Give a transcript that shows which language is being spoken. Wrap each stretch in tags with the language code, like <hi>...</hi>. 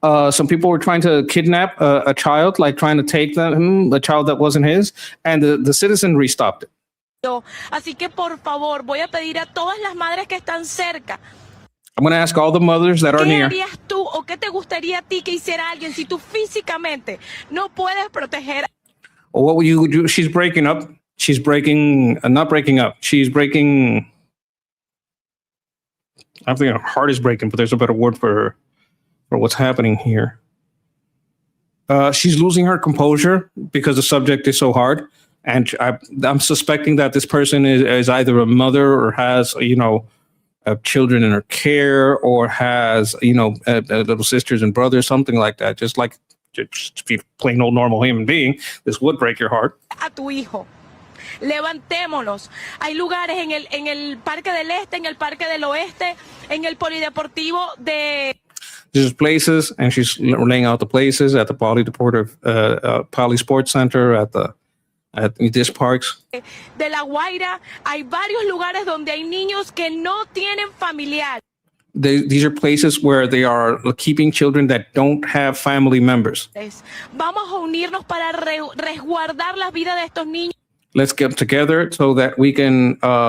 <en>Some people were trying to kidnap a child, like trying to take them, a child that wasn't his, and the citizenry stopped it.</en> <es>Así que por favor, voy a pedir a todas las madres que están cerca.</es> <en>I'm going to ask all the mothers that are near.</en> <es>¿Qué harías tú o qué te gustaría a ti que hiciera alguien si tú físicamente no puedes proteger?</es> <en>What would you do? She's breaking up. She's breaking, not breaking up. She's breaking. I think her heart is breaking, but there's a better word for what's happening here. She's losing her composure because the subject is so hard. And I'm suspecting that this person is either a mother or has, children in her care, or has, little sisters and brothers, something like that. Just to be plain old normal human being, this would break your heart.</en> <es>A tu hijo. Levantémonos. Hay lugares en el Parque del Este, en el Parque del Oeste, en el Polideportivo de...</es> <en>There's places, and she's laying out the places at the Poly Sports Center, at these parks.</en> <es>De La Guaira, hay varios lugares donde hay niños que no tienen familiar.</es> <en>These are places where they are keeping children that don't have family members.</en> <es>Vamos a unirnos para resguardar la vida de estos niños.</es> <en>Let's get together so that we can.</en>